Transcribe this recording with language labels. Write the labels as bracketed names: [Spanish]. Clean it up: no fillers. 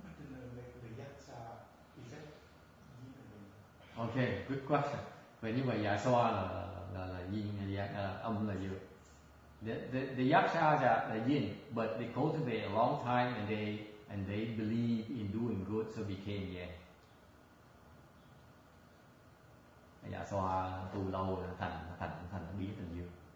[English] but the Yaksa is that Yi and Yang? Okay, good question. [Vietnamese] Vậy như vậy dạ xoa là yin, âm là dương. [English] The yakshas are yin, but they cultivate a long time and they believe in doing good, so became yang. [Vietnamese] Dạ xoa tu lâu là thành biến thành dương.